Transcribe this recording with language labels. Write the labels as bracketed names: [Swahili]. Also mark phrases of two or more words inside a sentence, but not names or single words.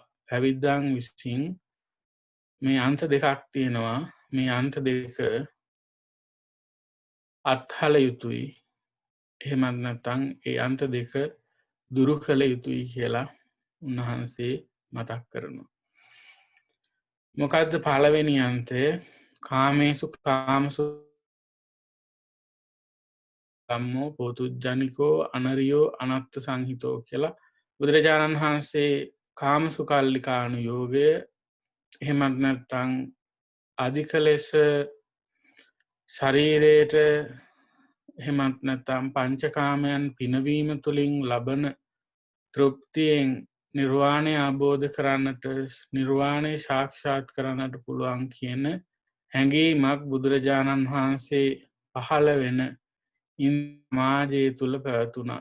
[Sinhala] පැවිද්දන් විසින් මේ අන්ත දෙකක් තියෙනවා. මේ අන්ත දෙක අත්හල යුතුයි. එහෙමත් නැත්නම් ඒ අන්ත දෙක දුරු කළ යුතුයි කියලා උන්වහන්සේ මතක් කරනවා. මොකද්ද පළවෙනි අන්තය? [Pali] කාමේසු කාමසු ධම්මෝ පොතුජ්ජනිකෝ අනරියෝ අනත්ත සංහිතෝ [Sinhala] කියලා බුදුරජාණන් වහන්සේ කාමසුකල්ලිකානු යෝගය එහෙමත් නැත්නම් අධික ලෙස ශරීරයට එහෙමත් නැත්නම් පංචකාමයන් පිනවීම තුළින් ලබන තෘප්තියෙන් නිර්වාණය අවබෝධ කරන්නට නිර්වාණය සාක්ෂාත් කරන්නට පුළුවන් කියන හැඟීමක් බුදුරජාණන් වහන්සේ පහළ වෙන සමාජය තුළ පැවතුණා.